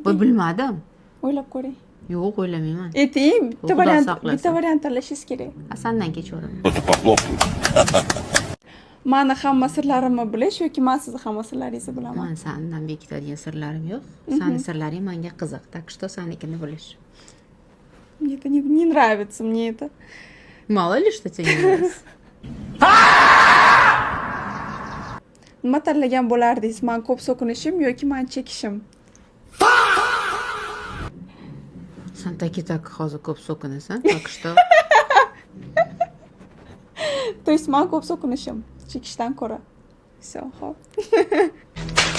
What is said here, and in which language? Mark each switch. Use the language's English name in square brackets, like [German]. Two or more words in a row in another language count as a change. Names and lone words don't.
[Uzbek] voy bilmadim. O'ylab ko'ring. Yo'q, o'ylamayman. Ayting. Xudo saqlasin. Bitta variant tanlashingiz kerak. Sendan kechaveraman. Meni hamma sirlarimni bilish yoki men sizni hamma sirlaringizni bilaman. Men sendan bekitadigan sirlarim yo'q. Sening sirlaring menga qiziq, [Russian] так что [Uzbek] senikini bilish. [Russian] Мне это не нравится, мне это. Mало ли что тебе не нравится. [Uzbek] Nima tanlagan bo'lardingiz? Men ko'p so'kinishim yoki men chekishim? Sen taki hozir ko'p so'kinasan, [Russian] так что То есть [Uzbek] men ko'p so'kinishim chekishdan ko'ra. Все, xo'p.